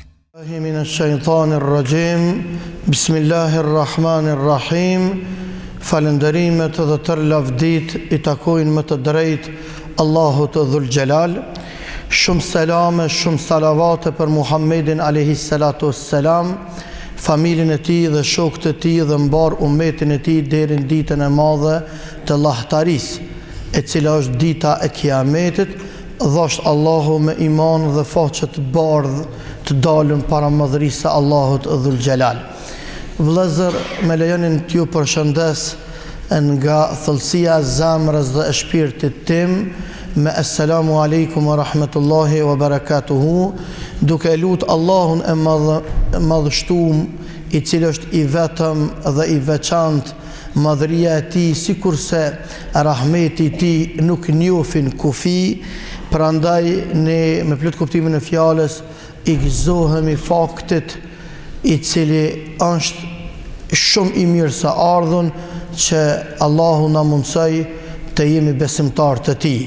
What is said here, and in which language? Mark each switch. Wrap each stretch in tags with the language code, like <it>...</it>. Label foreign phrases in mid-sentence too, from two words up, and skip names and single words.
<ar>من الشيطان الرجيم بسم الله الرحمن الرحيم</ar> <sq>Falënderimet dhe tërë lavdit I takojnë më të drejt Allahut</sq> <ar>ذو الجلال.</ar> <sq>Shumë selame, shumë salavate për Muhammedin</sq> <ar>عليه الصلاة والسلام,</ar> <sq>familjen e tij dhe shokët e tij dhe mbar ummetin e tij deri në ditën e madhe të Llahtarisë, e cila është dita e Kiametit. Dhosht Allahu me iman dhe faqe të bardhë të dalën para madhërisë së Allahut</sq> <ar>ذو الجلال.</ar> <sq>Vëllezër, me lejonin t'ju përshëndes nga thellësia e zemrës dhe e shpirtit tim me</sq> <ar>السلام عليكم ورحمة الله وبركاته,</ar> <sq>duke lut Allahun e madhështum, I cili është I vetëm dhe I veçantë, madhëria e tij sikurse rahmeti I tij nuk njohin kufi. Prandaj ne me plot kuptimin e fjalës I gëzohemi faktit I cili është shumë I mirë së ardhën që Allahu na mundsoi të jemi besimtar të tij.</sq>